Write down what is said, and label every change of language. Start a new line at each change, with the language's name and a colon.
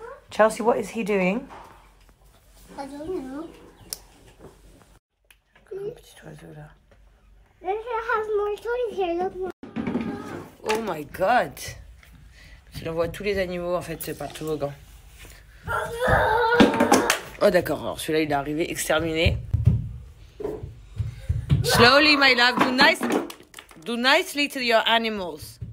English: Chelsea, what is he doing? I don't know.
French: Petit oiseau là.
English: Let's have more toys here. Look more. Oh my god.
French: Il envoie tous les animaux en fait par le toboggan. Oh d'accord, alors celui-là il est arrivé, exterminé.
English: Slowly my love, do nicely to your animals.